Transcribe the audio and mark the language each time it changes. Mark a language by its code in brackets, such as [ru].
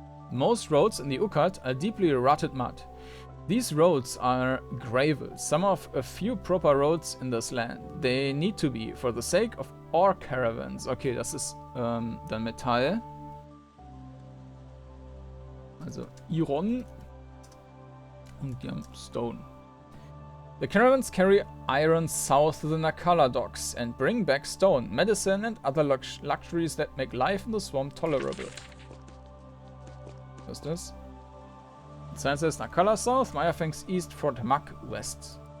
[en] Most roads in the Ukat are deeply rotted mud. These roads are gravel, some of a few proper roads in this land. They need to be, for the sake of ore caravans. [de] Okay, das ist dann Metall. Also Iron und die haben Stone. [en] The caravans carry iron south to the Nacala docks and bring back stone, medicine and other luxuries that make life in the swamp tolerable. [de] Was ist das? [en] The sign says Nacala south, Mayafang's east, Fort Muck west.